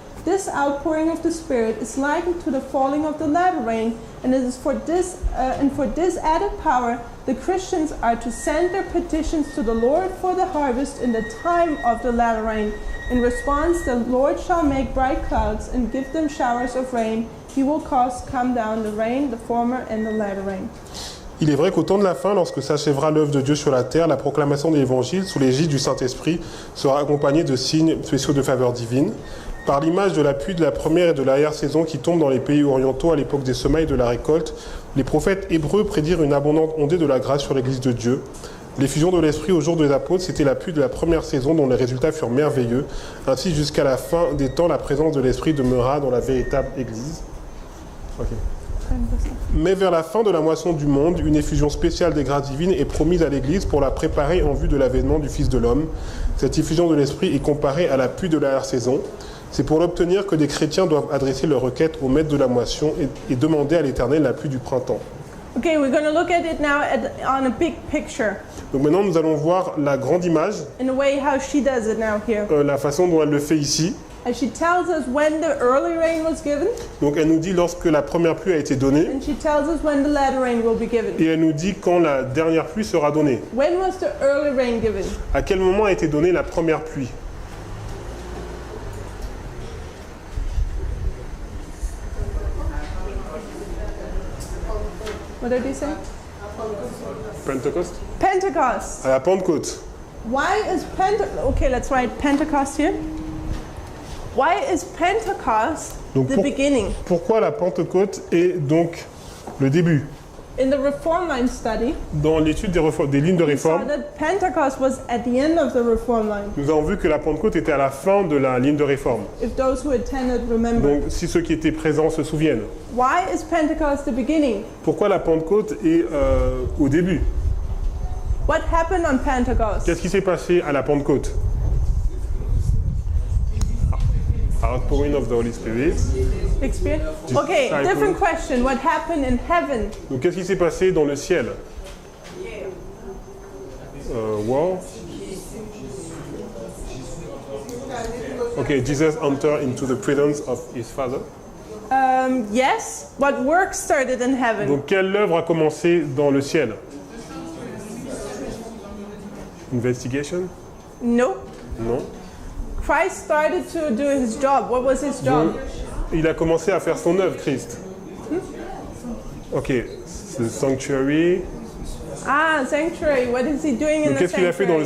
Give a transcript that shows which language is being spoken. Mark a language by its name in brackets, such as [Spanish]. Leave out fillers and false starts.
[English] This outpouring of the Spirit is likened to the falling of the latter rain, and it is for this added power the Christians are to send their petitions to the Lord for the harvest in the time of the latter rain. In response, the Lord shall make bright clouds and give them showers of rain. He will cause come down the rain, the former and the latter rain. [French] Il est vrai qu'au temps de la fin, lorsque s'achèvera l'œuvre de Dieu sur la terre, la proclamation de l'Évangile sous l'égide du Saint-Esprit sera accompagnée de signes spéciaux de faveur divine. Par l'image de la pluie de la première et de l'arrière-saison qui tombe dans les pays orientaux à l'époque des semailles de la récolte, les prophètes hébreux prédirent une abondante ondée de la grâce sur l'Église de Dieu. L'effusion de l'Esprit au jour des apôtres, c'était la pluie de la première saison dont les résultats furent merveilleux. Ainsi, jusqu'à la fin des temps, la présence de l'Esprit demeura dans la véritable Église. Okay. Mais vers la fin de la moisson du monde, une effusion spéciale des grâces divines est promise à l'Église pour la préparer en vue de l'avènement du Fils de l'homme. Cette effusion de l'Esprit est comparée à la pluie de l'arrière-saison. C'est pour l'obtenir que des chrétiens doivent adresser leurs requêtes au maître de la moisson et demander à l'Éternel la pluie du printemps. [English] Okay, we're going to look at it now on a big picture. [French] Donc maintenant, nous allons voir la grande image, [English] In a way, how she does it now here. [French] la façon dont elle le fait ici. [English] And she tells us when the early rain was given, [French] Donc elle nous dit lorsque la première pluie a été donnée, [English] and she tells us when the latter rain will be given. [French] et elle nous dit quand la dernière pluie sera donnée. [English] When was the early rain given? [French] À quel moment a été donnée la première pluie? [English] What did he say? Pentecost? Pentecost. [French] À la Pentecôte. [English] Why is Okay, let's write Pentecost here. Why is Pentecost [French] Donc [English] the beginning? [French] Pourquoi la Pentecôte est donc le début? [English] In the Reform Line study, [French] Dans l'étude des lignes de [English] we saw [French] réforme, [English] that Pentecost was at the end of the Reform Line. [French] nous avons vu que la Pentecôte était à la fin de la ligne de réforme. [English] If those who attended remember. [French] Donc si ceux qui étaient présents se souviennent. [English] Why is Pentecost the beginning? [French] Pourquoi la Pentecôte est au début? [English] What happened on Pentecost? [French] Qu'est-ce qui s'est passé à la Pentecôte? [English] Outpouring of the Holy Spirit. Experience? Okay, Disciple. different question. What happened in heaven? [French] Donc qu'est-ce qui s'est passé dans le ciel? [English] War. Okay, Jesus entered into the presence of his Father. Yes. What work started in heaven? [French] Donc quelle œuvre a commencé dans le ciel? [English] Investigation? No. [French] Non. [English] Christ started to do his job. What was his job? [French] Donc, il a commencé à faire son œuvre, Christ. [English] Ok, the sanctuary. Ah, sanctuary. What is he doing in [French] Donc [English] the [French] qu'est-ce qu'il a fait dans le